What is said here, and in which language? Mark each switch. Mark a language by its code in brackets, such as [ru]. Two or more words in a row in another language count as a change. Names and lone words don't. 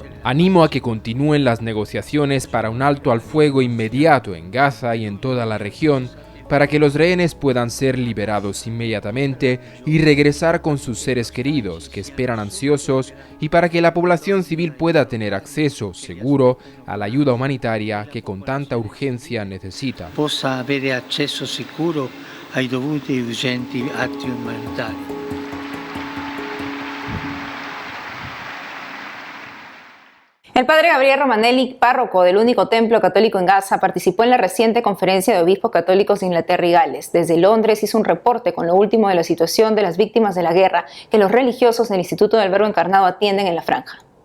[es] Animo a que continúen las negociaciones para un alto al fuego inmediato en Gaza y en toda la región, para que los rehenes puedan ser liberados inmediatamente y regresar con sus seres queridos que esperan ansiosos, y para que la población civil pueda tener acceso seguro a la ayuda humanitaria que con tanta urgencia necesita. [it] Possa avere accesso sicuro ai dovuti e urgenti atti umanitari. [es] El padre Gabriel Romanelli, párroco del único templo católico en Gaza, participó en la reciente conferencia de obispos católicos de Inglaterra y Gales. Desde Londres hizo un reporte con lo último de la situación de las víctimas de la guerra que los religiosos del Instituto del Verbo Encarnado atienden en la franja.